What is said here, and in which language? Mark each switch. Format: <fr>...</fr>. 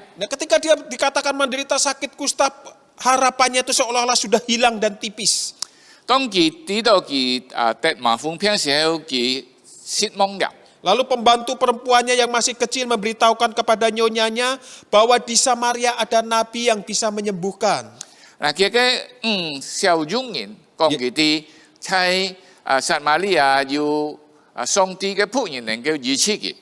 <id>Nah, ketika dia dikatakan menderita sakit kusta, harapannya itu seolah-olah sudah hilang dan tipis.</id> <hak>當佢知道佢得麻風病時候，佢失望了。</hak> <id>Lalu pembantu perempuannya yang masih kecil memberitahukan kepada nyonyanya bahwa di Samaria ada nabi yang bisa menyembuhkan.</id> <hak>嗱，佢嘅小傭人講佢哋喺撒瑪利亞有上帝嘅僕人能夠醫治佢，</hak>